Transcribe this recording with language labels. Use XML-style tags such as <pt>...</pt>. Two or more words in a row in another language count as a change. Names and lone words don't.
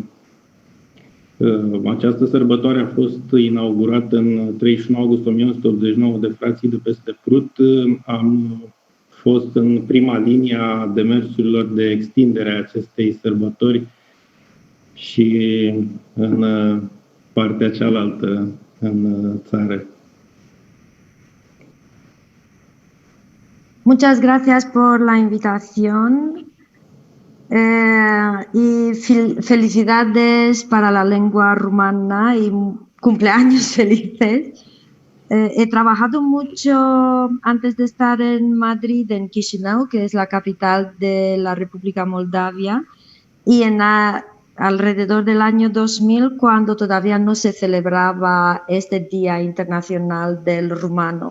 <ro>această sărbătoare a fost inaugurată în 31 august 1989 de frații de peste Prut, am fost în prima linie a demersurilor de extindere a acestei sărbători și în partea cealaltă în țară.</ro> <es>Muchas gracias por la invitación y felicidades para la lengua rumana y cumpleaños felices. He trabajado mucho antes de estar en Madrid, en Chisinau, que es la capital de la República Moldavia, y alrededor del año 2000, cuando todavía no se celebraba este Día Internacional del Rumano.</es>